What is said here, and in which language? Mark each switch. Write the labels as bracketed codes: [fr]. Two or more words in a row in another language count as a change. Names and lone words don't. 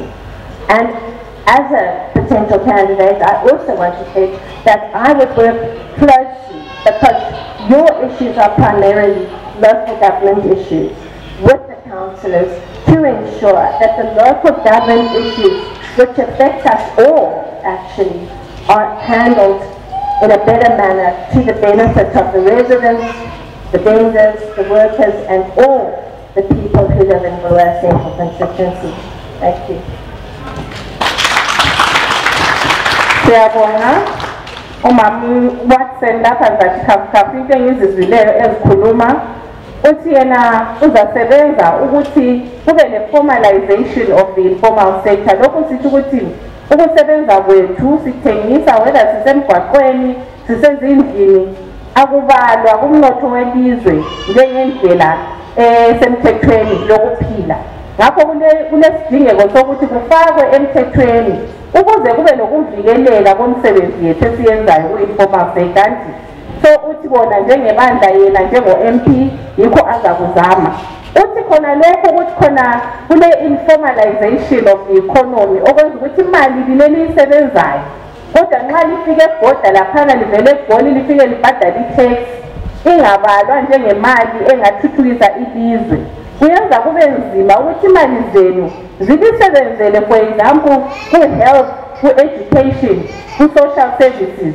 [en] And as a potential candidate, I also want to say that I would work closely, because your issues are primarily local government issues, with the councillors to ensure that the local government issues, which affect us all actually, are handled in a better manner to the benefit of the residents, the vendors, the workers, and all the people who live in Bulawayo Central constituency. Thank you. [nd] Siyabonga umama watsenda phansi kakhulu into engizizileyo ezikhuluma uthi yena uzasebenza ukuthi kube ne- [en] formalization of the informal sector. [nd] Lokho sithi ukuthi ukusebenza kwethu sithengisa, whether sisemgwaqweni, sisezindlini, akubalwa kumnotho welizwe njengendlela esemthethweni yokuphila. Ngakho kunesidingeko sokuthi kufakwe emthethweni ukuze kube nokuvikeleka komsebenzi yethu esiyenzayo ku- [en] informal sector. [nd] So uthi bona njengebandla yena njengo-MP yikho azakuzama. Uthi khona lokho ukuthi khona kune- [en] informalization of the economy [nd] okwenza ukuthi imali lileli isebenzayo, kodwa nxa lifike ebhoda laphana livele egoli lifike libhadala i-tax ingabalwa njengemali engathuthukisa ilizwe, kuyenza kube nzima ukuthi imali zenu zilisebenzele, [en] for example, [nd] ku-health, ku-education, ku- [en] social services.